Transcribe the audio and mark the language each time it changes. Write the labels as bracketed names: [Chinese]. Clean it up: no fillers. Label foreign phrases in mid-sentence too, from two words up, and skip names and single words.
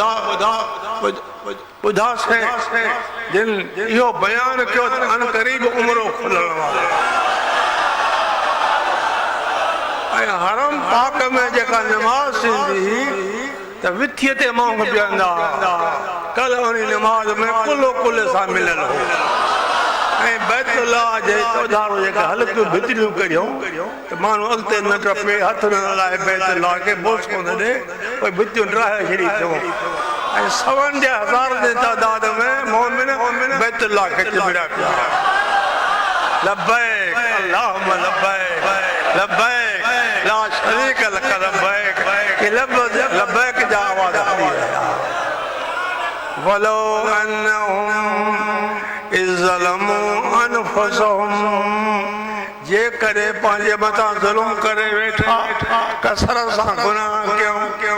[Sindhi] ॿुधा से जिन इहो बयान कयो त अन क़रीब उमिरो खुलण वारो ऐं हरम पाक में जेका नमाज़ थींदी त विथीअ ते माण्हू बीहंदा कल उन नमाज़ में कुलो सां मिलियल हो ऐं बैतुल्लाह जे चौधारो जेका हल्कियूं भितरियूं कढियूं त माण्हू अॻिते न टपे हथ न हलाए बैतुल्लाह खे बोसो न ॾे पोइ भितियूं ड्राहे छॾी थियूं ऐं 100 जे हज़ार जे तादाद में मोमिन बैतुल्लाह खे चिबिड़ा पिया [Arabic] لبيك اللهم لبيك لبيك لا شريك لك لبيك [Sindhi] के लफ्ज़ लब्बैक जा आवाज़ हली रहिया [Arabic] ولو أنهم إذ ظلموا أنفسهم [Sindhi] जे करे पंहिंजे मथां ज़ुल्म करे वेठा कसर सां गुनाह कयूं